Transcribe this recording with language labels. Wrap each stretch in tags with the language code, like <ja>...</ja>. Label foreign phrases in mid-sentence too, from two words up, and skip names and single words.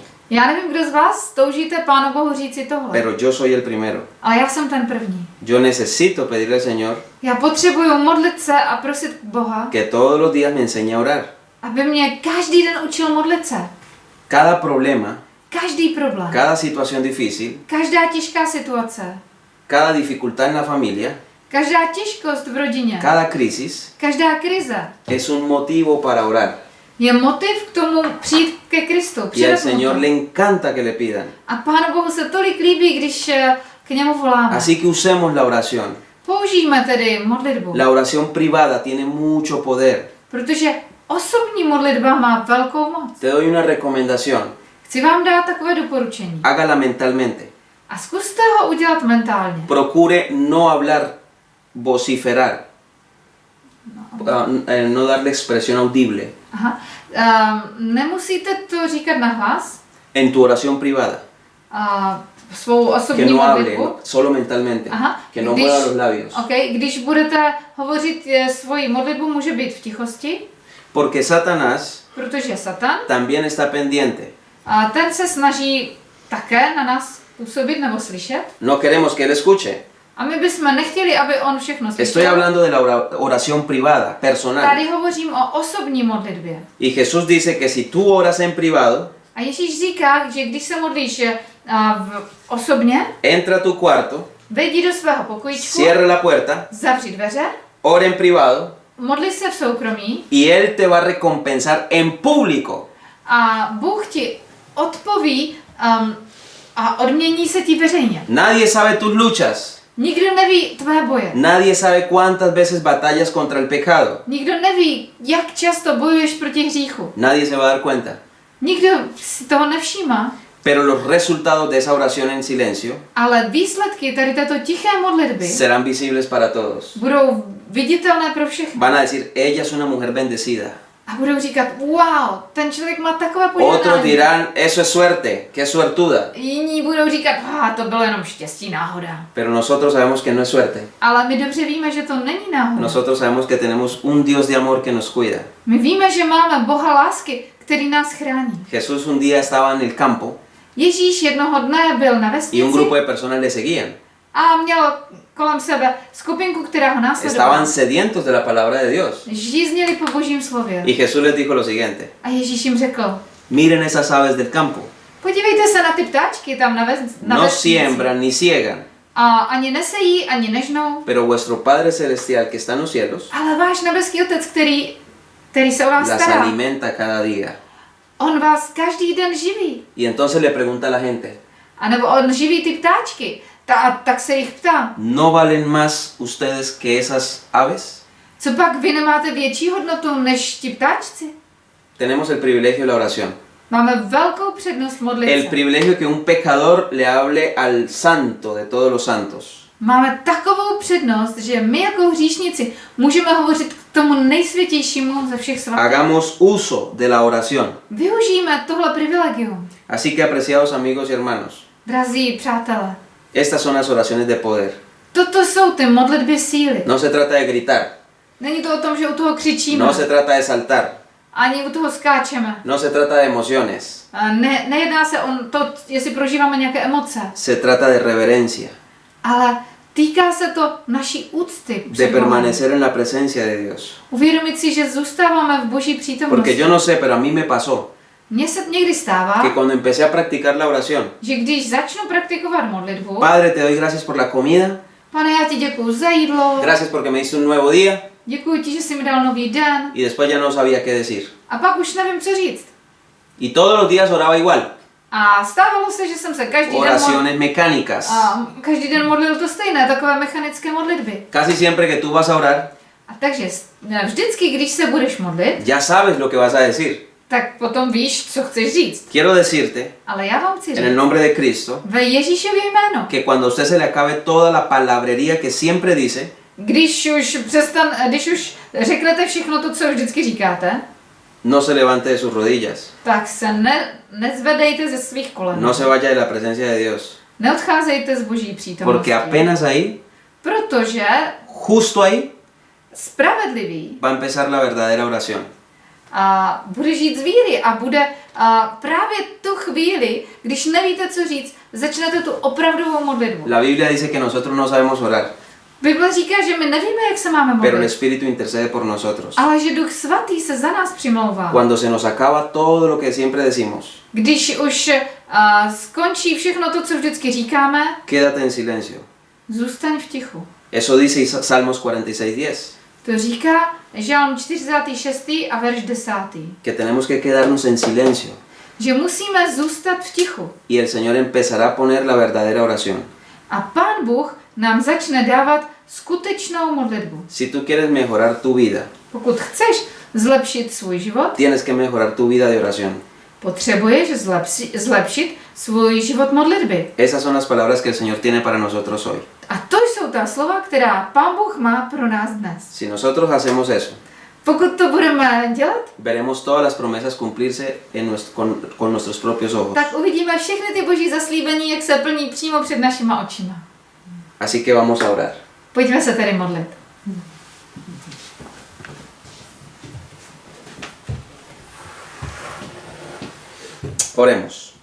<cs>Já nevím, kdo z vás toužíte Pánu Bohu říci tohle,</cs> <es>pero yo soy el primero.</es> <cs>ale já jsem ten první.</cs> <es>Yo necesito pedirle al Señor</es> <cs>Já potřebuju modlit se a prosit Boha,</cs> <es>que todos los días me enseñe a orar.</es> <cs>aby mě každý den učil modlit se.</cs> <es>Cada problema,</es> <cs>Každý problém,</cs> <es>cada situación difícil,</es> <cs>každá těžká situace,</cs> <es>cada dificultad en la familia,</es> <cs>každá těžkost v rodině,</cs> <es>cada crisis</es> <cs>každá krize</cs> <es>es un motivo para orar.</es> <cs>je motiv k tomu přijít ke Kristu.</cs> <es>Y al</es> <cs>přidat mu</cs> <es>Señor</es> <cs>to.</cs> <es>le encanta que le pidan.</es> <cs>A Pánu Bohu se tolik líbí, když k němu voláme.</cs> <es>Así que usemos la oración.</es> <cs>Použijme tedy modlitbu,</cs> <es>La oración privada tiene mucho poder.</es> <cs>protože osobní modlitba má velkou moc.</cs> <es>Te doy una recomendación.</es> <cs>Chci vám dát takové doporučení.</cs> <es>Hágala mentalmente.</es> <cs>A zkuste ho udělat mentálně.</cs> <es>Procure no hablar, vociferar. No darle expresión audible Aha.</es> <cs>Nemusíte to říkat nahlas,</cs> <es>en tu oración privada.</es> <cs>svou</cs> <es>Que</es> <cs>osobní</cs> <es>no hable,</es> <cs>modlitbu.</cs> <es>solo mentalmente. Aha. Que no mueva los labios.</es> <cs>Okay, když budete hovořit svoji modlitbu, může být v tichosti,</cs> <es>Porque Satanás</es> <cs>protože Satan,</cs> <es>también está pendiente.</es> <cs>ten se snaží také na nás působit nebo slyšet.</cs> <es>No queremos que él escuche.</es> <cs>A my bychom nechtěli, aby on všechno</cs> <es>Estoy</es> <cs>slyšel.</cs> <es>hablando de la oración privada, personal.</es> <cs>Tady hovořím o osobní modlitbě.</cs> <es>Y Jesús dice que si tú oras en privado,</es> <cs>A Ježíš říká, že když se modlíš osobně,</cs> <es>entra a tu cuarto,</es> <cs>vejdi do svého pokojíčku,</cs> <es>cierra la puerta,</es> <cs>zavři dveře,</cs> <es>ora en privado</es> <cs>modli se v soukromí</cs> <es>y Él te va a recompensar en público.</es> <cs>a Bůh ti odpoví a odmění se ti veřejně.</cs> <es>Nadie sabe tus luchas.</es> <cs>Nikdo neví tvé boje.</cs> <es>Nadie sabe cuántas veces batallas contra el pecado.</es> <cs>Nikdo neví, jak často bojuješ proti hříchu.</cs> <es>Nadie se va a dar cuenta.</es> <cs>Nikdo si toho nevšímá,</cs> <es>Pero los resultados de esa oración en silencio</es> <cs>ale výsledky tady této tiché modlitby</cs> <es>serán visibles para todos.</es> <cs>budou viditelné pro všechny.</cs> <es>Van a decir, ella es una mujer bendecida.</es> <cs>A budou říkat, wow, ten člověk má takové</cs> <es>Otros</es> <cs>požehnání.</cs> <es>dirán, eso es suerte, que es suertuda.</es> <cs>Jiní budou říkat, to bylo jenom štěstí, náhoda.</cs> <es>Pero nosotros sabemos que no es suerte.</es> <cs>Ale my dobře víme, že to není náhoda.</cs> <es>Nosotros sabemos que tenemos un Dios de amor que nos cuida.</es> <cs>My víme, že máme Boha lásky, který nás chrání.</cs> <es>Jesús un día estaba en el campo</es> <cs>Ježíš jednoho dne byl na</cs> <es>y un</es> <cs>vesnici</cs> <es>grupo de personas le seguían.</es> <cs>a měl kolem sebe skupinku, která ho následovala.</cs> <es>Estaban sedientos de la palabra de Dios.</es> <cs>Žíznili po božím slově.</cs> <es>Y Jesús les dijo lo siguiente,</es> <cs>A Ježíš jim řekl,</cs> <es>miren esas aves del campo.</es> <cs>podívejte se na ty ptáčky tam na</cs> <es>No</es> <cs>vesnici.</cs> <es>siembran ni ciegan,</es> <cs>A ani nesejí, ani nežnou.</cs> <es>pero vuestro Padre Celestial que está en los cielos</es> <cs>Ale váš nebeský otec, který se o vás</cs> <es>las</es> <cs>stará,</cs> <es>alimenta cada día.</es> <cs>on vás každý den živí.</cs> <es>Y entonces le pregunta a la gente,</es> <cs>A nebo on živí ty ptáčky. Tak se jich ptá,</cs> <es>¿no valen más ustedes que esas aves?</es> <cs>co pak vy nemáte větší hodnotu než ti ptáčci?</cs> <es>Tenemos el privilegio de la oración.</es> <cs>Máme velkou přednost modlit</cs> <es>El</es> <cs>se.</cs> <es>privilegio que un pecador le hable al santo de todos los santos.</es> <cs>Máme takovou přednost, že my jako hříšníci můžeme hovořit k tomu nejsvětějšímu ze všech svatých.</cs> <es>Hagamos uso de la oración.</es> <cs>Využijeme tohle privilegium.</cs> <es>Así que, apreciados amigos y hermanos,</es> <cs>Drazí přátelé,</cs> <es>estas son las oraciones de poder.</es> <cs>toto jsou ty modlitby síly.</cs> <es>No se trata de gritar,</es> <cs>Není to o tom, že u toho křičíme,</cs> <es>no se trata de saltar,</es> <cs>ani u toho skáčeme.</cs> <es>no se trata de emociones,</es> <cs>A nejedná se o to, jestli prožíváme nějaké emoce,</cs> <es>se trata de reverencia.</es> <cs>ale Týká se to naší úcty</cs> <es>de</es> <cs>před Bohem.</cs> <es>permanecer en la presencia de Dios.</es> <cs>Uvědomit si, že zůstáváme v Boží</cs> <es>Porque</es> <cs>přítomnosti.</cs> <es>yo no sé, pero a mí me pasó</es> <cs>Mně se někdy stává,</cs> <es>que cuando empecé a practicar la oración,</es> <cs>že když začnu praktikovat modlitbu,</cs> <es>Padre, te doy gracias por la comida,</es> <cs>Pane, já ti děkuju za jídlo,</cs> <es>gracias porque me diste un nuevo día,</es> <cs>děkuji ti, že jsi mi dal nový den,</cs> <es>y después ya no sabía qué decir.</es> <cs>a pak už nevím, co říct.</cs> <es>Y todos los días oraba igual,</es> <cs>A stávalo se, že jsem se</cs> <es>oraciones mecánicas.</es> <cs>každý den modlil to stejné, takové mechanické modlitby.</cs> <es>Casi siempre que tú vas a orar,</es> <cs>A takže vždycky, když se budeš modlit,</cs> <es>ya sabes lo que vas a decir.</es> <cs>tak potom víš, co chceš říct.</cs> <es>Quiero decirte,</es> <cs>Ale já vám chci</cs> <es>en el</es> <cs>říct,</cs> <es>nombre de Cristo,</es> <cs>ve Ježíšově jméno,</cs> <es>que cuando a usted se le acabe toda la palabrería que siempre dice,</es> <cs>když už řeknete všechno to, co vždycky říkáte,</cs> <es>no se levante de sus rodillas,</es> <cs>tak se nezvedejte ze svých kolen.</cs> <es>no se vaya de la presencia de Dios,</es> <cs>Neodcházejte z Boží přítomnosti.</cs> <es>porque apenas ahí,</es> <cs>Protože</cs> <es>justo ahí,</es> <cs>spravedlivý</cs> <es>va a empezar la verdadera oración.</es> <cs>a bude žít z víry a bude právě tu chvíli, když nevíte, co říct, začnete tu opravdovou modlitbu.</cs> <es>La Biblia dice que nosotros no sabemos orar,</es> <cs>Bible říká, že my nevíme, jak se máme</cs> <es>pero el</es> <cs>modlit,</cs> <es>Espíritu intercede por nosotros.</es> <cs>ale že Duch Svatý se za nás přimlouvá.</cs> <es>Cuando se nos acaba todo lo que siempre decimos,</es> <cs>Když už skončí všechno to, co vždycky říkáme,</cs> <es>quédate en silencio.</es> <cs>zůstaň v tichu.</cs> <es>Eso dice Salmos 46:10,</es> <cs>To říká Žalm 46. a verš 10.</cs> <es>que tenemos que quedarnos en silencio</es> <cs>Že musíme zůstat v tichu.</cs> <es>y el Señor empezará a poner la verdadera oración.</es> <cs>A Pán Bůh nám začne dávat skutečnou modlitbu.</cs> <es>Si tú quieres mejorar tu vida,</es> <cs>Pokud chceš zlepšit svůj život,</cs> <es>tienes que mejorar tu vida de oración.</es> <cs>potřebuješ zlepšit svůj život modlitby.</cs> <es>Esas son las palabras que el Señor tiene para nosotros hoy.</es> <cs>A to jsou ta slova, která Pán Bůh má pro nás dnes.</cs> <es>Si nosotros hacemos eso,</es> <cs>Pokud to budeme dělat,</cs> <es>veremos todas las promesas cumplirse con nuestros propios ojos.</es> <cs>tak uvidíme všechny ty boží zaslíbení, jak se plní přímo před našima očima.</cs> <es>Así que vamos a orar.</es> <cs>Pojďme se tedy modlit.</cs> <es>Oremos.</es>